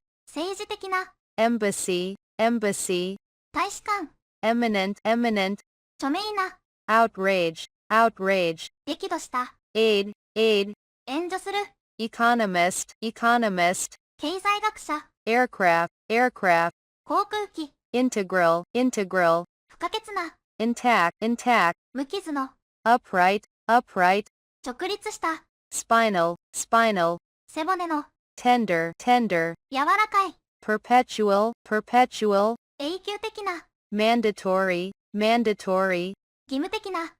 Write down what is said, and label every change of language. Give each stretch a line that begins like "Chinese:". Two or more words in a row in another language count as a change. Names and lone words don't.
Japanese: 政治的な、
English: embassy, embassy,
Japanese: 大使館、
English: eminent, eminent,
Japanese: 著名な、
English: outrage, outrage,
Japanese: 激怒した、
English: aid, aid,
Japanese: 援助する、
English: economist, economist,
Japanese: 経済学者、
English: aircraft, aircraft,
Japanese: 航空機、
English: integral, integral,
Japanese: 不可欠な、
English: intact, intact,
Japanese: 無傷の、
English: upright, upright,
Japanese: 直立した、
English: spinal, spinal,
Japanese: 背骨の、
English: tender, tender,
Japanese: 柔らかい、
English: perpetual, perpetual,
Japanese: 永久的な、
English: mandatory, mandatory,
Japanese: 義務的な、